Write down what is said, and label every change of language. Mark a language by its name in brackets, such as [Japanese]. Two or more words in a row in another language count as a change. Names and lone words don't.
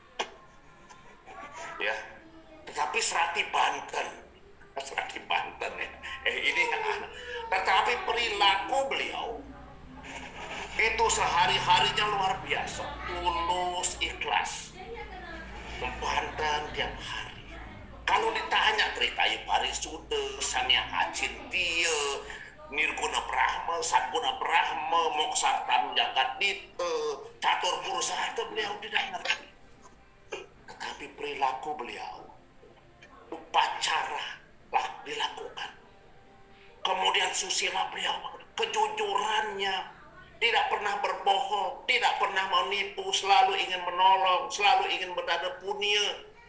[Indonesian] Ya, tetapi Serati Banten ya. Tetapi perilaku beliau itu sehari-harinya luar biasa, tulus, ikhlas, membantan tiap hari. Kalau ditanya ceritai Parisude, Sania Acintia, Nirguna Brahma, Satguna Brahma, Moksartam Jagat Dite, Catur Purusa, itu beliau tidak ngerti. Tetapi perilaku beliau, upacara lah dilakukan. Kemudian susila beliau, kejujurannya, tidak pernah berbohong, tidak pernah menipu, selalu ingin menolong, selalu ingin berdada punya.